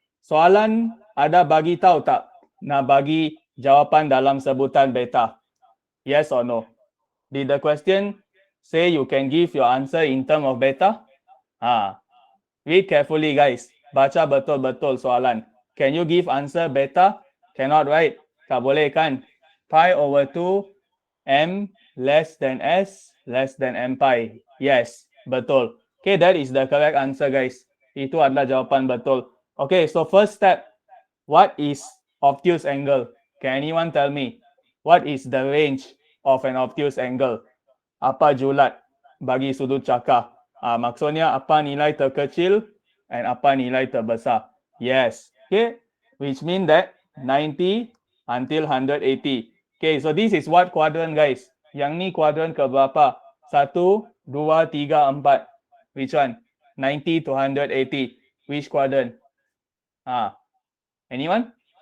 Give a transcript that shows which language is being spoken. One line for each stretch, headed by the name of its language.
Malay: Soalan ada bagi tahu tak? Nak bagi jawapan dalam sebutan beta.
English: Yes or no? Did the question say you can give your answer in term of beta? Read carefully, guys.
Malay: Baca betul-betul soalan.
English: Can you give answer beta? Cannot, right?
Malay: Tak boleh kan?
English: Pi over 2 M less than S less than M pi. Yes, betul. Okay, that is the correct answer, guys.
Malay: Itu adalah jawapan betul.
English: Okay, so first step. What is obtuse angle? Can anyone tell me? What is the range of an obtuse angle?
Malay: Apa julat bagi sudut cakar? Maksudnya apa nilai terkecil and apa nilai terbesar? Yes.
English: Okay, which mean that 90 until 180. Okay, so this is what quadrant, guys.
Malay: Yang ni quadrant ke berapa? 1, 2, 3, 4.
English: Which one? 90 to 180. Which quadrant? Anyone?